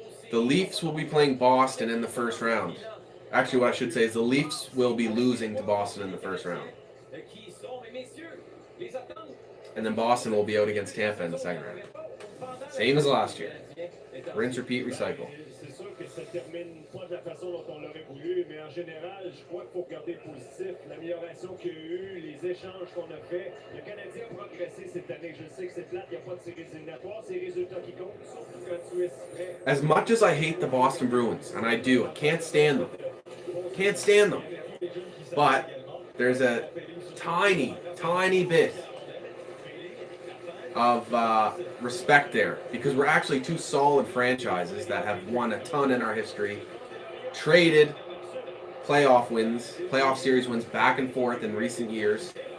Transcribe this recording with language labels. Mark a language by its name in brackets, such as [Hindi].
[English] The Leafs will be playing Boston in the first round. Actually, what I should say is the Leafs will be losing to Boston in the first round. And then Boston will be out against Tampa in the second round. Same as last year. Rinse, repeat, recycle. [French] que ça termine pas de la façon dont on l'aurait voulu, mais en général, je crois qu'il faut regarder le positif, l'amélioration qu'il y a eu, les échanges qu'on a fait. Le Canadien a progressé cette année. Je sais que c'est plate, il n'y a pas de séries éliminatoires, c'est les résultats qui comptent, surtout quand tu es si près. [English] As much as I hate the Boston Bruins, and I do, I can't stand them. Can't stand them. But there's a tiny, tiny bit of respect there because we're actually two solid franchises that have won a ton in our history, traded playoff wins, playoff series wins back and forth in recent years.